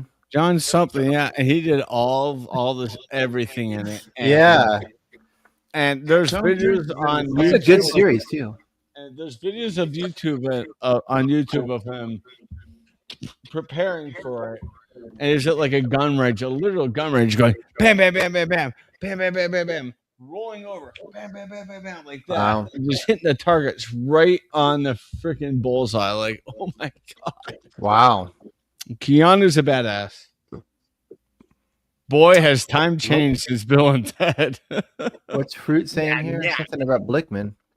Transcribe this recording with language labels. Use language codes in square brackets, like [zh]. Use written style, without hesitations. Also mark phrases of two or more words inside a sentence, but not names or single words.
[en] John something, yeah, and he did all this everything in it. Yeah, And there's Tom Cruise videos is in on the it's a YouTube. good series too. And there's videos of YouTube on YouTube of him preparing for it. And is it like a gun range, a literal gun range, going bam, bam, bam, bam, bam, bam, bam, bam, bam, bam, rolling over, bam, bam, bam, bam, bam, like that, Wow. and just hitting the targets right on the freaking bullseye. Like, oh my god, Wow. Keanu's a badass. Boy, has time changed since Bill and Ted. What's Fruit saying here? Something about Blickman.